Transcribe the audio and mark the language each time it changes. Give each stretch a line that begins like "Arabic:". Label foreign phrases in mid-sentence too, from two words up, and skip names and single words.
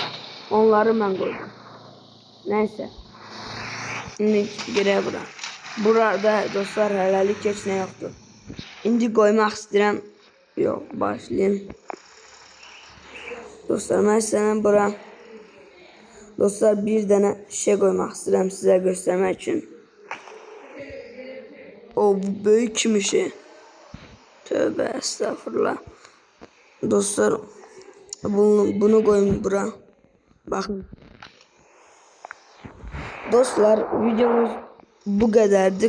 Turkish: Onları mən koydum. Neyse. Şimdi girək bura.
Azerbaijani: Burada dostlar, hələlik heç nə yoxdur. İndi koymaq istəyirəm. Yox, başlayayım. Dostlar, mesela bura. Dostlar, bir dənə şey koymaq istəyirəm sizə
Turkish: göstermek için.
Azerbaijani: O, bu böyük kimi şey.
Turkish: Tövbe estağfurullah. Dostlar, bunu koyun bura. Bakın. Dostlar, videomuz bu kadardı.